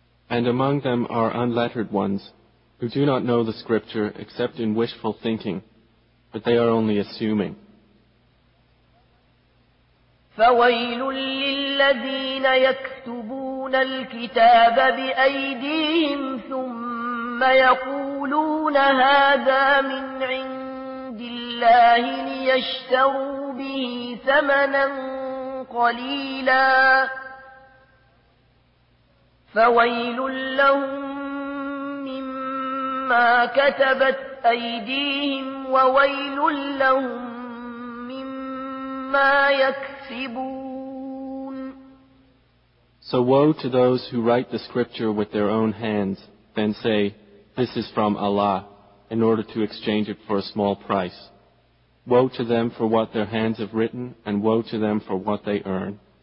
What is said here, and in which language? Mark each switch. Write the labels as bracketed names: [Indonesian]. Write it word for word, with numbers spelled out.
[English] And among them are unlettered ones who do not know the scripture except in wishful thinking, but they are only assuming. [Arabic] فَوَيْلٌ لِّلَّذِينَ يَكْتُبُونَ الكتاب بأيديهم ثم يقولون هذا من عند الله ليشتروا به ثمنا قليلا فويل لهم مما كتبت أيديهم وويل لهم مما يكسبون. [English] So woe to those who write the scripture with their own hands, then say, this is from Allah, in order to exchange it for a small price. Woe to them for what their hands have written, and woe to them for what they earn.